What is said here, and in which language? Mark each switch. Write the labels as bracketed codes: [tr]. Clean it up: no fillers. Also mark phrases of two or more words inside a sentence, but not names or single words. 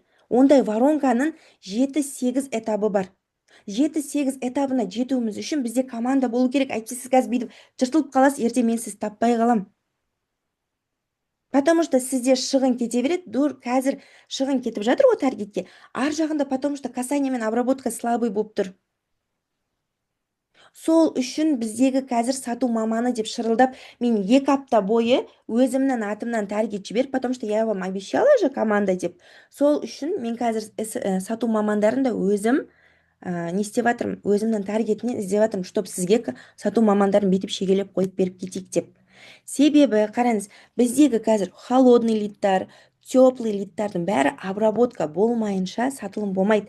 [kk] Ондай воронканың 7-8 этабы бар. 7-8 этабына жетуіміз үшін бізде команда болу керек. Әйтсе сіз қазір бүйтіп жыртылып қаласыз, ертең мен сізді таппай қалам. [ru] Потому что [kk] сізде шығын кете береді, қазір шығын кетіп жатыр ғой таргетке. Ар жағында [ru] потому что касание [kk] мен [ru] обработка слабый [kk] болып тұр. Сол үшін біздегі қазір сату маманы деп шырылдап, мен 2 апта бойы өзімнің атымнан таргет жіберіп, [ru] потому что я вам обещала же команда деп. [kk] Сол үшін мен қазір сату мамандарын да өзім не істеп жатырмын, өзімнің таргетінен іздеп жатырмын, чтобы сізге сату мамандарын бүйтіп шегелеп қойып беріп кетейік деп. Себебі қараңыз, біздегі қазір холодный лидтар, теплый лидтардың бәрі обработка болмайынша сатылым болмайды.